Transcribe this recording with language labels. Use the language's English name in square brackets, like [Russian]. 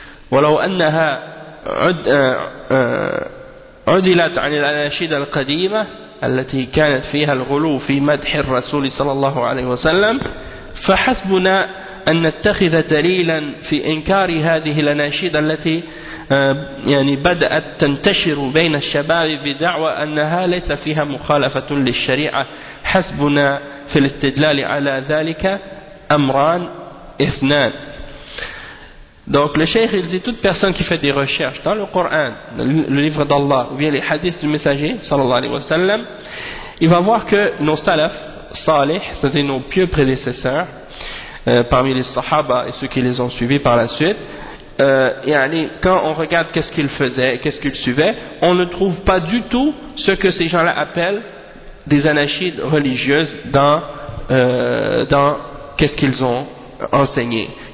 [Arabic] walau annaha عدلت عن الأناشيد القديمة التي كانت فيها الغلو في مدح الرسول صلى الله عليه وسلم فحسبنا أن نتخذ دليلا في إنكار هذه الأناشيد التي يعني بدأت تنتشر بين الشباب بدعوى أنها ليس فيها مخالفة للشريعة. حسبنا في الاستدلال على ذلك أمران اثنان. [French] Donc le cheikh il dit, toute personne qui fait des recherches dans le Coran, le livre d'Allah ou bien les hadiths du messager sallallahu alayhi wa sallam, il va voir que nos salaf, salih, c'est-à-dire nos pieux prédécesseurs parmi les sahaba et ceux qui les ont suivis par la suite, yani, quand on regarde qu'est-ce qu'ils faisaient, qu'est-ce qu'ils suivaient, on ne trouve pas du tout ce que ces gens-là appellent des anachides religieuses dans dans qu'est-ce qu'ils ont enseigné.